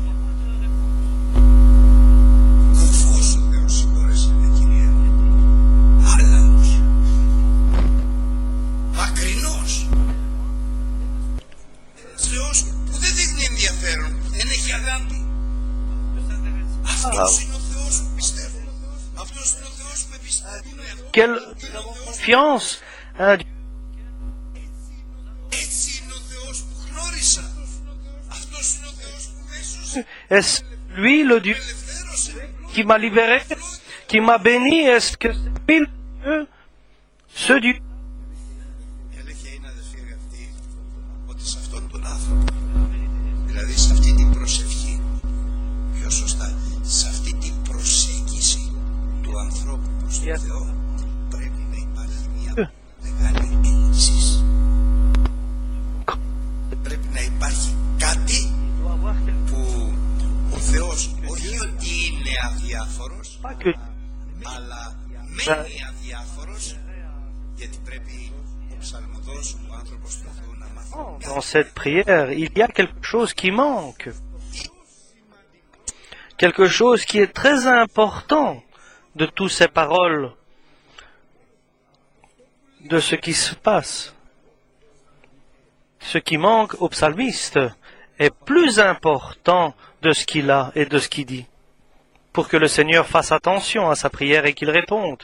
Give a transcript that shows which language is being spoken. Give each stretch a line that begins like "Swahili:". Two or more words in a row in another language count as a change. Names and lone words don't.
Greek: Κουφός ο Θεός, συγχώρεσαι με, Κύριε, άλλαος, μακρινός, Θεός που δεν δείχνει ενδιαφέρον, δεν έχει αγάπη. Αυτός είναι ο Θεός που πιστεύω. Αυτός είναι ο Θεός που εμπιστεύουν.
French: Quelle confiance, hein?
Greek: Έτσι είναι ο Θεός που γνώρισα. Αυτός είναι ο Θεός που με έσωσε,
French: Est-ce lui le Dieu
Greek: ελευθέρωσε.
French: qui m'a libéré, qui m'a béni? Est-ce que c'est lui le Dieu, ce Dieu?
Greek: Η αλήθεια είναι, αδελφοί αγαπητοί, ότι σε αυτόν τον άνθρωπο, δηλαδή σε αυτή την προσευχή, πιο σωστά, σε αυτή την προσέγγιση του ανθρώπου προς τον Θεό, πρέπει να υπάρχει μια μεγάλη έλλειψη. Πρέπει να υπάρχει κάτι που ο Θεός όχι ότι είναι αδιάφορος,
French: Pas que
Greek: αλλά μένει αδιάφορος γιατί πρέπει ο ψαλμοδός, ο άνθρωπος του Θεού να μάθει.
French: Dans cette prière, il y a quelque chose qui manque. Quelque chose qui est très important de toutes ces paroles, de ce qui se passe. Ce qui manque au psalmiste est plus important de ce qu'il a et de ce qu'il dit, pour que le Seigneur fasse attention à sa prière et qu'il réponde.